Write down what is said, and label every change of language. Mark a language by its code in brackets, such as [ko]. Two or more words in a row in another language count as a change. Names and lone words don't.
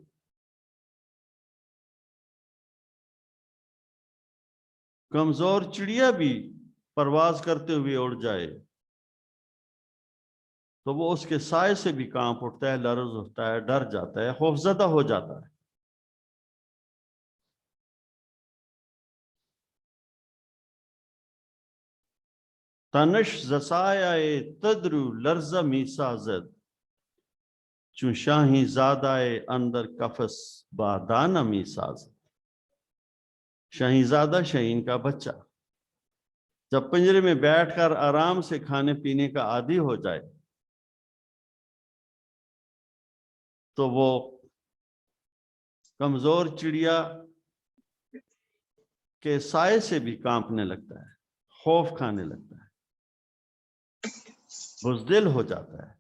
[ur] کمزور چڑیا بھی پرواز کرتے ہوئے اڑ جائے تو وہ اس کے سائے سے بھی کانپ اٹھتا ہے، لرز اٹھتا ہے، ڈر جاتا ہے، خوفزدہ ہو جاتا ہے۔ [fa] تنش زسایہ تدرو لرز می سازد، چون شاہی زادہ اندر قفس بادانہ می سازد۔ [ur] شاہی زادہ، شاہین کا بچہ، جب پنجرے میں بیٹھ کر آرام سے کھانے پینے کا عادی ہو جائے تو وہ کمزور چڑیا کے سائے سے بھی کانپنے لگتا ہے، خوف کھانے لگتا ہے، بزدل ہو جاتا ہے۔